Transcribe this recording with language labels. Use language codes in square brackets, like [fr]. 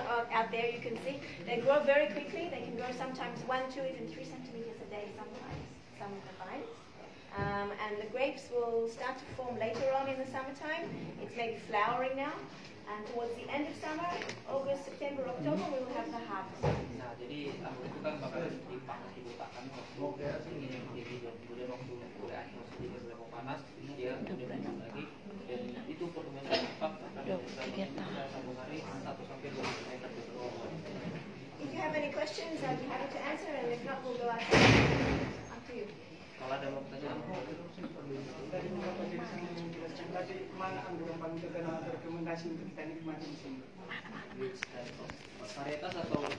[en] Out there, you can see they grow very quickly. They can grow sometimes 1, 2, even 3 centimeters a day. Sometimes some of the vines. And the grapes will start to form later on in the summertime. It's maybe flowering now. And towards the end of summer, August, September, October, we will have the harvest. [id] Nah, jadi anggur itu kan bakalan dipanas, diletakkan waktu ingin yang tinggi, dan kemudian waktu mulai akhir sedikit mulai panas, dia kemudian hidup lagi. Dan itu pertumbuhan cepat akan bisa 1 hari 1 sampai 2 meter di bawah. [en] If you have any questions, I'll be happy to answer, and if not, we'll go out. Up to you. [id] Kalau ada mau pertanyaan, Tadi mana anggur yang paling terkenal rekomendasi untuk kita nikmati di sini? varietas atau